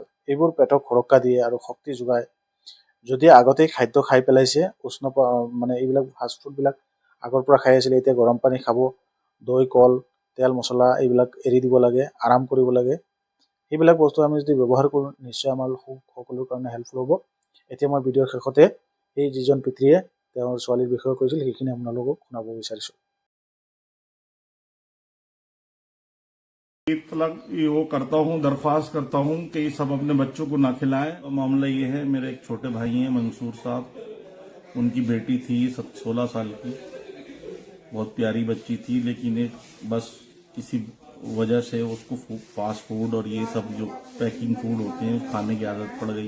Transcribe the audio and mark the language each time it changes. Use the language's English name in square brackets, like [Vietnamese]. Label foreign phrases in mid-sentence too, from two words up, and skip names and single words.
[Assamese] এইবোৰ পেটক সুৰক্ষা দিয়ে আৰু শক্তি যোগায়। যদি আগতেই খাদ্য খাই পেলাইছে, মানে এইবিলাক ফাষ্টফুডবিলাক আগৰ পৰা খাই আছিলে, এতিয়া গৰম পানী খাব, দৈ, কল, তেল, মছলা এইবিলাক এৰি দিব লাগে, আৰাম কৰিব লাগে। এইবিলাক বস্তু আমি যদি ব্যৱহাৰ কৰোঁ, নিশ্চয় আমাৰ সকলোৰ কাৰণে হেল্পফুল হ'ব। এতিয়া মই ভিডিঅ'ৰ শেষতে এই যিজন পিতৃয়ে তেওঁৰ ছোৱালীৰ বিষয়ে কৈছিল, সেইখিনি আপোনালোকক শুনাব বিচাৰিছোঁ। [Hindi] वो करता हूँ, दरख्वास्त करता हूँ कि ये सब अपने बच्चों को ना खिलाएं। और मामला ये है, मेरे एक छोटे भाई हैं मंसूर साहब, उनकी बेटी थी 16 साल की, बहुत प्यारी बच्ची थी, लेकिन एक बस किसी वजह से उसको फास्ट फूड और ये सब जो पैकिंग फूड होते हैं खाने की आदत पड़ गई।